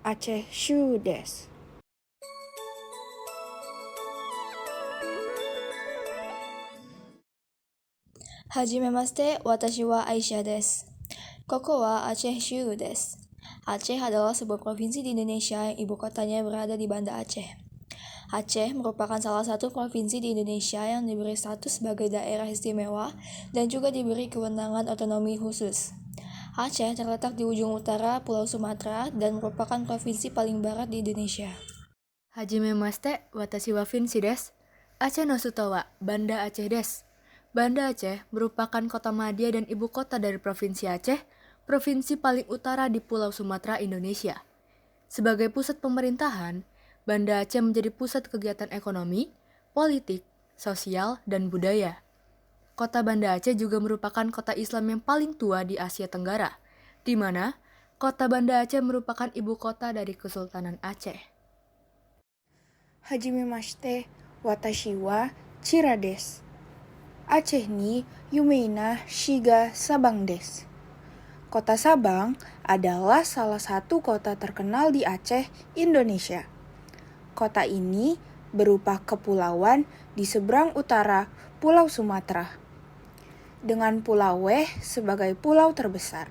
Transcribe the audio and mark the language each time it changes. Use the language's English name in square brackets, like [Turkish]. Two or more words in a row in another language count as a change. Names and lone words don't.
[Japanese] Aceh Shu desu. はじめまして、私はAisyahです. ここはAceh州です. [Indonesian] Aceh adalah sebuah provinsi di Indonesia yang ibu kotanya berada di Banda Aceh. Aceh merupakan salah satu provinsi di Indonesia yang diberi status sebagai daerah istimewa dan juga diberi kewenangan otonomi khusus. Aceh terletak di ujung utara Pulau Sumatera dan merupakan provinsi paling barat di Indonesia. [Japanese] はじめまして、私はVinciです. Aceh no suto wa Banda Aceh desu. [Indonesian] Banda Aceh merupakan kota madya dan ibu kota dari Provinsi Aceh, provinsi paling utara di Pulau Sumatera, Indonesia. Sebagai pusat pemerintahan, Banda Aceh menjadi pusat kegiatan ekonomi, politik, sosial, dan budaya. Kota Banda Aceh juga merupakan kota Islam yang paling tua di Asia Tenggara, di mana kota Banda Aceh merupakan ibu kota dari Kesultanan Aceh. [Japanese] はじめまして、私はChiraです. Aceh ni yumei na shi ga Sabang desu. [Indonesian] Kota Sabang adalah salah satu kota terkenal di Aceh, Indonesia. Kota ini berupa kepulauan di seberang utara Pulau Sumatera, dengan Pulau Weh sebagai pulau terbesar.